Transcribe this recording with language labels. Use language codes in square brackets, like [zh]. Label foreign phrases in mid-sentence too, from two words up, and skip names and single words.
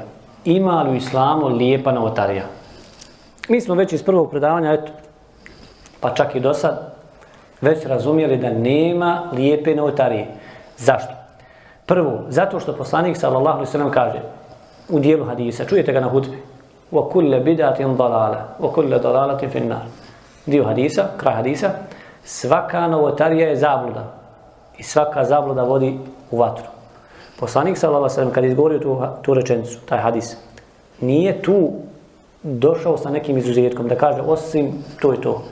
[bs] Ima li u islamu lijepa novotarija? Mi smo već iz prvog predavanja, eto, pa čak i do sad, već razumjeli da nema lijepe novotarije. Zašto? Prvo, zato što poslanik [ar] صلى الله عليه وسلم [bs] kaže u dijelu hadisa, čujete ga na hutbi, [ar] وكل بدعة ضلالة وكل ضلالة في النار. [bs] Dio hadisa, kraj hadisa, svaka novotarija je zabluda i svaka zabluda vodi u vatru. Poslanik [ar] صلى الله عليه وسلم [bs] kad je izgovorio tu rečenicu, taj hadis, nije tu došao sa nekim izuzetkom da kaže osim to i to.